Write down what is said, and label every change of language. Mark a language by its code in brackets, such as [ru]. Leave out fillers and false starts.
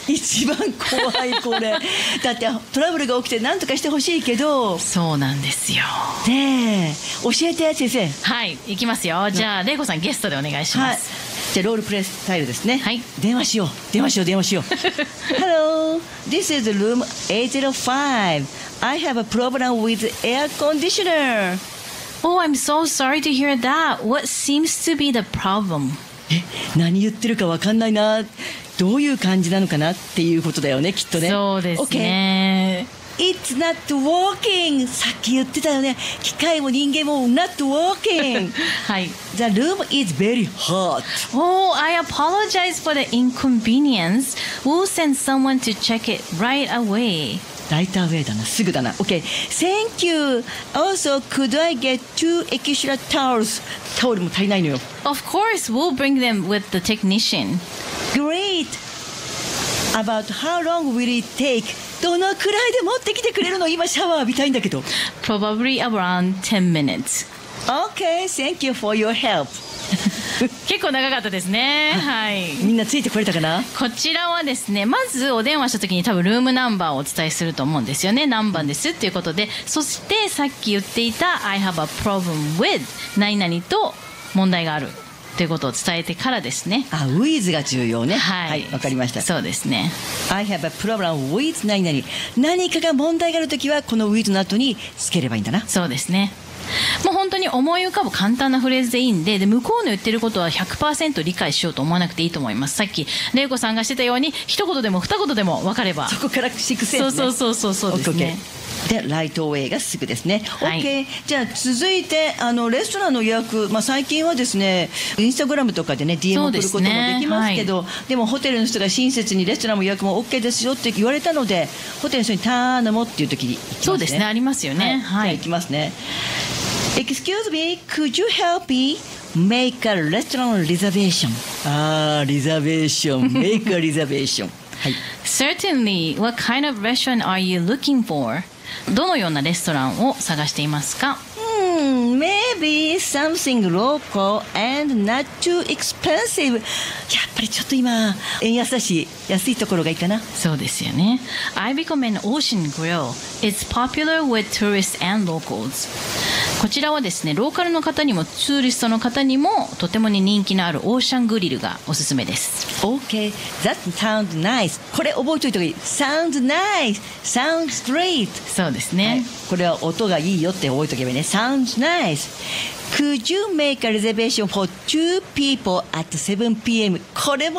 [ja] 一番怖いこれだってトラブルが起きて何とかしてほしいけど、そうなんですよ、ね、え教えて先生。はい、いきますよ。じゃあ玲子さんゲストでお願いします、はい、じゃあロールプレイスタイルですね、はい、電話しよう電話しよう電話しよう [en] Hello This is room 805. I have a problem with air conditioner. Oh, I'm so sorry to hear that. What seems to be the problem? [ja] 何言ってるか分かんないな、どういう感じなのかなっていうことだよね、きっとね。そうですね、 [en] okay. It's not working. [ja] さっき言ってたよね、機械も人間も [en] not working. [ja] はい、 [en] The room is very hot. Oh, I apologize for the inconvenience. We'll send someone to check it right away. Right away [ja] だな、すぐだな。 [en] Okay, thank you. Also, could I get two extra towels? [ja] タオルも足りないのよ。 [en] Of course, we'll bring them with the technician. Great. About how long will it take? [ja] どのくらいで持ってきてくれるの？今シャワー浴びたいんだけど。 [en] Probably around 10 minutes. Okay, thank you for your help. [ja] 結構長かったですね、はい、みんなついてこれたかな。こちらはですね、まずお電話した時に多分ルームナンバーをお伝えすると思うんですよね。何番ですっていうことで、そしてさっき言っていた [en] I have a problem with [ja] 何々と問題があるっていうことを伝えてからですね。あ、 with が重要ね。はい、わ、はい、かりました。そうですね、 [en] I have a problem with [ja] 何々、何かが問題がある時はこの with の後につければいいんだな。そうですね、もう本当に思い浮かぶ簡単なフレーズでいいん で向こうの言ってることは 100% 理解しようと思わなくていいと思います。さっき玲子さんがしてたように一言でも二言でも分かればそこから蓄積、ね、そうですね。でライトウェイがすぐですね、はい、OK、 じゃあ続いてあのレストランの予約、まあ、最近はですねインスタグラムとかで、ね、DM 送ることもできますけど、 はい、でもホテルの人が親切にレストランも予約も OK ですよって言われたので、ホテルの人に頼むっていう時に行きますね。そうですね、ありますよね、はい、じゃあ行きますね、はい、 [en] Excuse me, could you help me make a restaurant reservation? [ja] あー、リザベーション、 [en] make a reservation、 [ja] はい、 [en] Certainly, what kind of restaurant are you looking for? [ja] どのようなレストランを探していますか。 [en] Maybe something local and not too expensive. [ja] やっぱりちょっと今円安だし安いところがいいかな。そうですよね。 [en] I recommend Ocean Grill. It's popular with tourists and locals. [ja] こちらはですね、ローカルの方にもツーリストの方にもとても人気のあるオーシャングリルがおすすめです。 [en] OK, that sounds nice. [ja] これ覚えておいた方がいい。 [en] Sounds nice, sounds great. [ja] そうですね、はい、これは音がいいよって覚えておけばいいね。 [en] Sounds nice. Could you make a reservation for two people at 7 p.m. [ja] これも